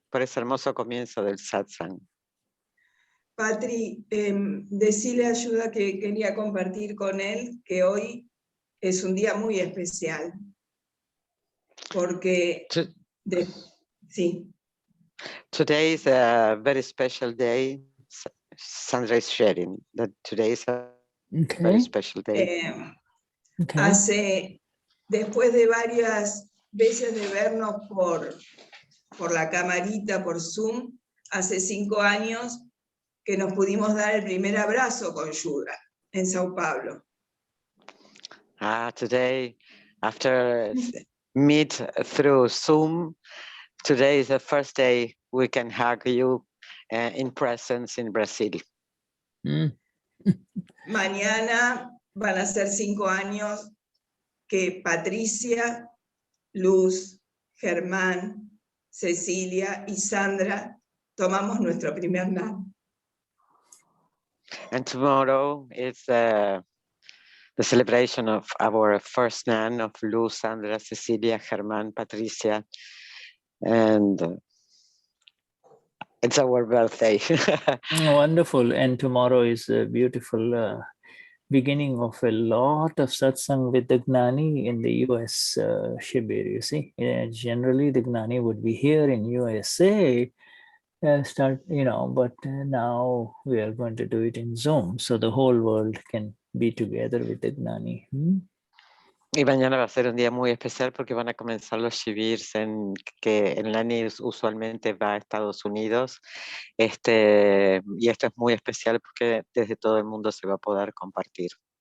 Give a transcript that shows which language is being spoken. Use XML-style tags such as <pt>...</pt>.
<es>por ese hermoso comienzo del satsang. Patri, decirle a Shuddha que quería compartir con él que hoy es un día muy especial. Porque, sí,</es> <en>Today is a very special day. Sandra is sharing that today is a very Okay. special day. Okay.</en> <es>después de varias veces de vernos por la camarita, por Zoom, hace 5 años que nos pudimos dar el primer abrazo con Shuddha en Sao Paulo.</es> <en>Today, after meet through Zoom, today is the first day we can hug you in presence in Brazil.</en> <es>Mañana van a ser 5 años que Patricia, Luz, Germán, Cecilia y Sandra tomamos nuestro primer Gnani.</es> <en>And tomorrow is the celebration of our first Gnani of Luz, Sandra, Cecilia, Germán, Patricia, and it's our birthday. Wonderful. And tomorrow is a beautiful beginning of a lot of satsang with the Gnani in the US Shibir, you see. Generally, the Gnani would be here in USA, but now we are going to do it in Zoom, so the whole world can be together with the Gnani.</en> <es>Y mañana va a ser un día muy especial porque van a comenzar los shibirs que en Gnani usualmente va a Estados Unidos. Y esto es muy especial porque desde todo el mundo se va a poder compartir.</es>